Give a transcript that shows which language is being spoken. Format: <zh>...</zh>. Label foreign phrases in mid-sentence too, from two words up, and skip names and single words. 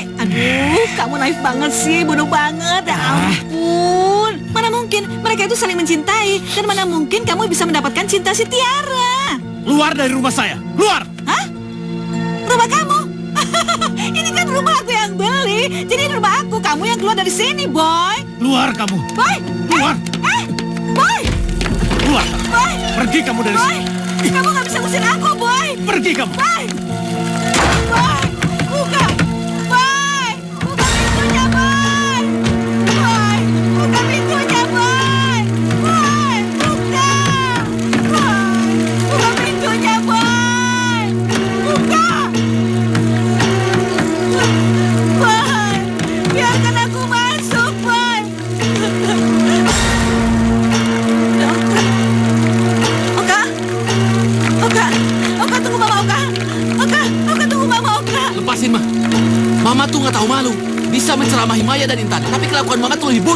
<id>Aduh, kamu naif banget sih, bodoh banget. Ya ampun. Mana mungkin mereka itu saling mencintai. Dan mana mungkin kamu bisa mendapatkan cinta si Tiara. Luar dari rumah saya. Luar! Hah? Rumah kamu? Ini kan rumah aku yang beli. Jadi ini rumah aku. Kamu yang keluar dari sini, boy. Luar kamu. Boy. Luar. Boy. Luar. Boy. Pergi kamu dari sini. Kamu gak bisa ngusir aku, boy. Pergi kamu. Boy. Boy. Buka. Boy. Buka pintunya, boy. Boy. Buka pintunya, boy. Boy. Buka. Boy. Buka pintunya, boy. Buka. Boy. Biarkan aku masuk, boy. Oka, tunggu Mama, Oka. Oka, tunggu Mama, Oka. Lepasin, Ma. Mama tuh nggak tahu malu. Bisa menceramahi Maya dan Intan, tapi kelakuan Mama tuh lebih buruk.</id>